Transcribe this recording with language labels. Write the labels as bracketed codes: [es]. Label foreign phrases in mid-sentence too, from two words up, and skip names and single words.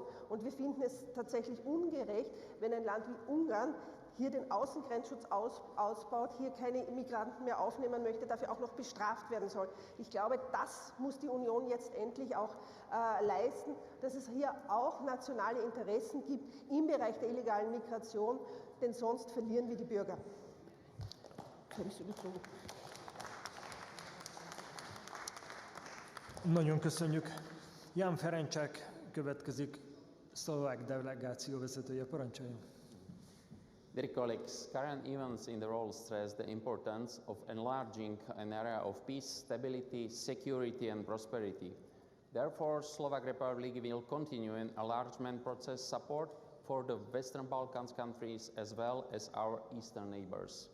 [de] Und wir finden es tatsächlich ungerecht, wenn ein Land wie Ungarn hier den Außengrenzschutz ausbaut, hier keine Migranten mehr aufnehmen möchte, dafür auch noch bestraft werden soll. Ich glaube, das muss die Union jetzt endlich auch leisten, dass es hier auch nationale Interessen gibt im Bereich der illegalen Migration, denn sonst verlieren wir die Bürger. [hu] Nagyon köszönjük. Jan Ferencsák következik, szlovák delegáció vezetője, parancsoljon. [en] Dear colleagues, current events in the world stress the importance of enlarging an area of peace, stability, security and prosperity. Therefore, Slovak Republic will continue an enlargement process support for the Western Balkans countries as well as our eastern neighbors.